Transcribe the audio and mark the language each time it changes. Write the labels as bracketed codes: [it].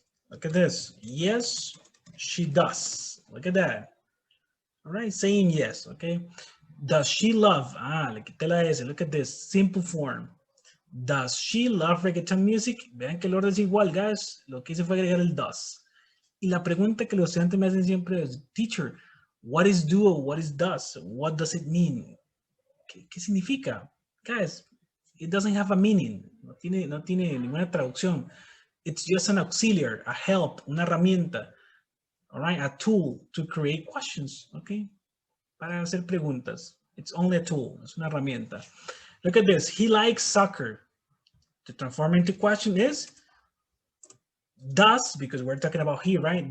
[en] Look at this. Yes, she does. Look at that. All right, saying yes, okay? Does she love? [es] Le quité la S. [en] Look at this. Simple form. Does she love reggaeton music? [es] Vean que el orden es igual, guys. Lo que hice fue agregar el does. Y la pregunta que los estudiantes me hacen siempre es, teacher, [en] what is do or what is does? What does it mean? [es] ¿Qué significa? [en] Guys, it doesn't have a meaning. [es] No tiene ninguna traducción. [en] It's just an auxiliary, a help, [es] una herramienta. [en] All right, a tool to create questions, okay? [es] Para hacer preguntas. [en] It's only a tool, [es] es una herramienta. [en] Look at this, he likes soccer. To transform into question is, does, because we're talking about he, right?